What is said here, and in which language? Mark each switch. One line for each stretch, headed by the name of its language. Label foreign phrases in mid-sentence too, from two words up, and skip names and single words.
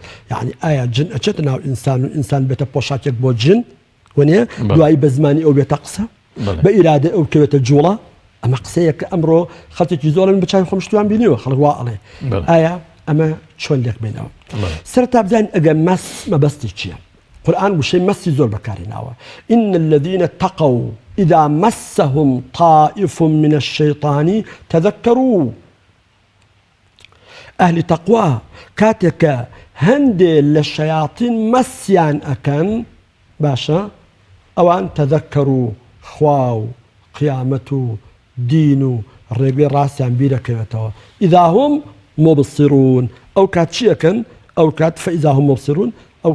Central Kurdish: یعنی ئایا جن ئەچێتە ناو ئینسان و ئینسان بێتە پۆشاکێک بۆ جن وانە دوایی بە زمانی ئەو بێتە قسە بە ئیرادە ئەو کەوێتە جوڵە ئەمە قسەیە کە ئەمڕۆ خەڵکێکی زۆرن بەچای خۆشتیان بینیوە خەڵک وا ئەڵێ ئایا ئەمە چۆن لێک بێنەوە سەرتا بزانین ئەگەر مەس مەبەستی چییە قورئان وشەی مەسی زۆر بەکارهێناوە
Arabic: إن الذين اتقوا إذا مسهم طائف من الشيطان تذكروا
Central Kurdish: ئەهلی تەقوا کاتێک کە هەندێ لە شەیاطین مەسیان ئەکەن باشە ئەوان تەذەکەر و خوا و قیامەت و دین و ڕێگەی ڕاستیان بیرەکەوێتەوە
Arabic: ئیذا هم مبصرون
Central Kurdish: ئەو کات چی ئەکەن ئەو کات
Arabic: فەئیذا هم مبصرون
Central Kurdish: ئەو